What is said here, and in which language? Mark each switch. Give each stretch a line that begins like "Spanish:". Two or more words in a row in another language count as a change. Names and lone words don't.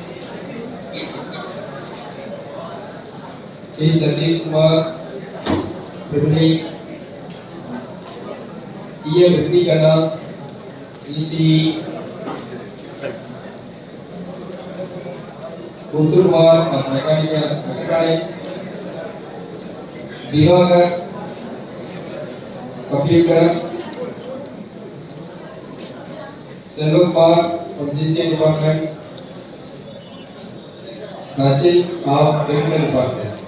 English: E. Satish Kumar, Purni. E. Ritikana, ECE. Kunturwar of Mechanics. Divagar, Computer. Selvakumar of GCA Department. Rashid of Technical Department.